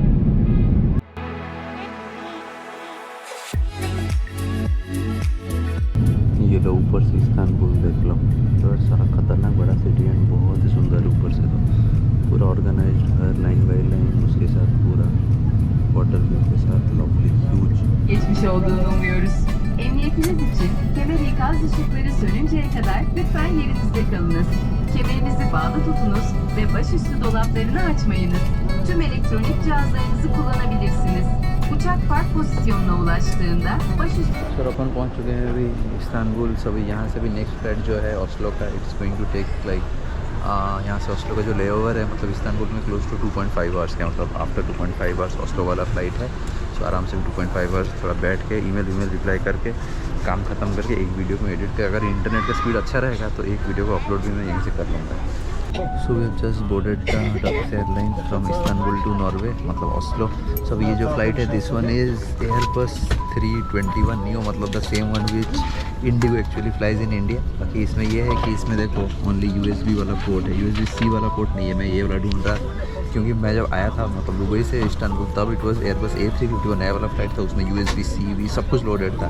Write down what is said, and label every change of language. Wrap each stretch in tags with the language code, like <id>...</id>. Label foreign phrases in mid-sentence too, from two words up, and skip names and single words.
<hi>ये लो ऊपर से इस्तानबुल देख लो, तो सारा खतरनाक बड़ा</hi> <en>city and</en> <hi>बहुत ही सुंदर ऊपर से, तो पूरा ऑर्गेनाइज्ड है,</hi> <en>line by line,</en> <hi>उसके साथ पूरा</hi> <en>water view</en> <hi>के साथ,</hi> <en>lovely huge.</en> <tr>Geçmiş olduğunu umuyoruz. Emniyetiniz için kemer ikaz ışıkları sönünceye kadar lütfen yerinizde kalınız. Kemerinizi bağlı tutunuz ve başüstü dolaplarını açmayınız. Tüm elektronik cihazlarınızı kullanabilirsiniz. Uçak park pozisyonuna ulaştığında başüstü...</tr> <hi>सर अपन पहुंच चुके हैं अभी इस्तानबुल। सभी यहाँ से भी नेक्स्ट फ्लाइट जो है ओस्लो का,</hi> <en>it's going to take like</en> <hi>यहाँ से ओस्लो का जो लेओवर है, मतलब इस्तानबुल में</hi> <en>close to 2.5 hours</en> <hi>का, मतलब</hi> <en>after 2.5 hours</en> <hi>ओस्लो वाला फ़्लाइट है। सो आराम से 2.5 आवर्स थोड़ा बैठ के</hi> <en>email reply</en> <hi>करके काम ख़त्म करके एक वीडियो को एडिट कर, अगर इंटरनेट का स्पीड अच्छा रहेगा तो एक वीडियो को अपलोड भी मैं यहीं से कर लूँगा।</hi> <en>So we have just boarded the Turkish Airlines from Istanbul to Norway, मतलब ओस्लो।</en> <hi>सब ये जो फ्लाइट है</hi> <en>this one is Airbus 321 new, मतलब the same one which IndiGo actually flies in India.</en> <hi>बाकी इसमें ये है कि इसमें देखो ओनली USB वाला पोर्ट है, USB-C वाला पोर्ट नहीं है। मैं ये वाला ढूंढ रहा, क्योंकि मैं जब आया था मतलब दुबई से इस्तानबुल, तब</hi> <en>it was Airbus A350</en> <hi>नया वाला फ्लाइट था, उसमें USB-C भी सब कुछ लोडेड था।</hi>